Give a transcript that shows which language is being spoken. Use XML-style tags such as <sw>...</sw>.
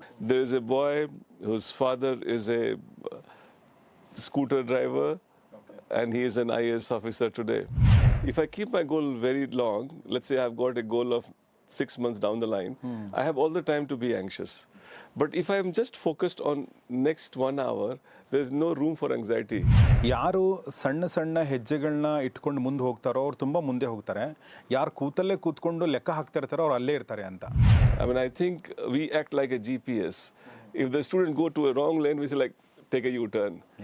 <en>there is a boy whose father is a scooter driver, and he is an IAS officer today. If I keep my goal very long, let's say I've got a goal of 6 months down the line, I have all the time to be anxious. But if I'm just focused on next 1 hour, there's no room for anxiety.</en> <kn>ಯಾರು ಸಣ್ಣ ಸಣ್ಣ ಹೆಜ್ಜೆಗಳನ್ನ ಇಟ್ಕೊಂಡು ಮುಂದೆ ಹೋಗ್ತಾರೋ ಅವ್ರು ತುಂಬ ಮುಂದೆ ಹೋಗ್ತಾರೆ. ಯಾರು ಕೂತಲ್ಲೇ ಕೂತ್ಕೊಂಡು ಲೆಕ್ಕ ಹಾಕ್ತಾ ಇರ್ತಾರೋ ಅವ್ರು ಅಲ್ಲೇ ಇರ್ತಾರೆ ಅಂತ.</kn> <en>I mean, I think we act like a GPS. If the student go to a wrong lane, we say like, take a U-turn.</en>